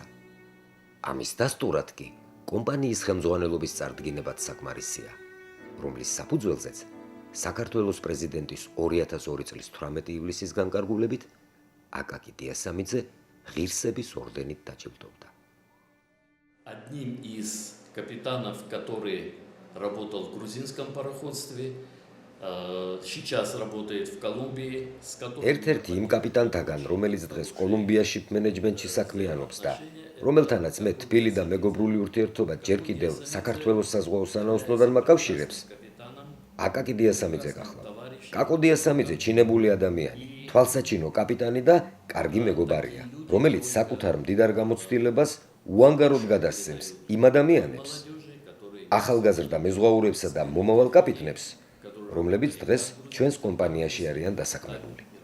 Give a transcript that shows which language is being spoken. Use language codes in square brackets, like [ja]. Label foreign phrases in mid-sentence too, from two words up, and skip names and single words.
[ka] ამის დასტურად კი კომპანიის ხელმძღვანელობის წარდგინებაც საკმარისია, რომლის საფუძველზეც საქართველოს პრეზიდენტის 2002 წლის 18 ივლისის განკარგულებით აკაკი დიასამიძე ღირსების ორდენით დაჯილდოვდა. [ru] Одним из капитанов, который работал в грузинском пароходстве, сейчас работает в Колумбии, с которым... [ka] ერთ-ერთი იმ კაპიტანთაგან, რომელიც დღეს კოლუმბია შიპ მენეჯმენტში საქმიანობს და რომელთანაც მე თბილი და მეგობრული ურთიერთობა ჯერ კიდევ საქართველოს საზღვაო სანაოსნოდან მაკავშირებს, აკაკი დიასამიძე გახლავთ. კაკო დიასამიძე ჩინებული ადამიანი, თვალსაჩინო კაპიტანი და კარგი მეგობარია, რომელიც საკუთარ მდიდარ გამოცდილებას უანგაროდ გადასცემს იმ ადამიანებს, ახალგაზრდა მეზღვაურებსა და მომავალ კაპიტნებს, რომლებიც დღეს ჩვენს კომპანიაში არიან დასაქმებული.